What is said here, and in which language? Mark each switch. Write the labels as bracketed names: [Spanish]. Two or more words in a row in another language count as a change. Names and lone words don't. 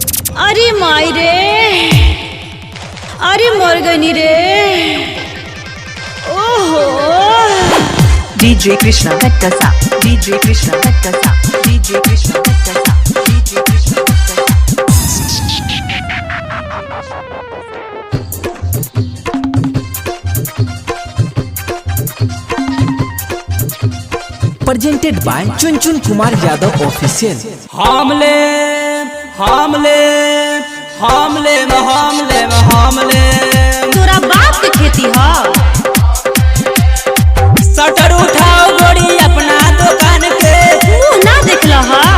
[Bhojpuri] अरे माई रे, अरे मर गई रे। ओहो DJ Krishna Kattasa, DJ Krishna Kattasa, DJ Krishna Kattasa, DJ Krishna Kattasa. [English] Presented by Chunchun Kumar Yadav Official. [Bhojpuri] हमले तोरा बाप के खेती ह। शटर उठाओ गोरी अपना दुकान के, तू ना देखल ह।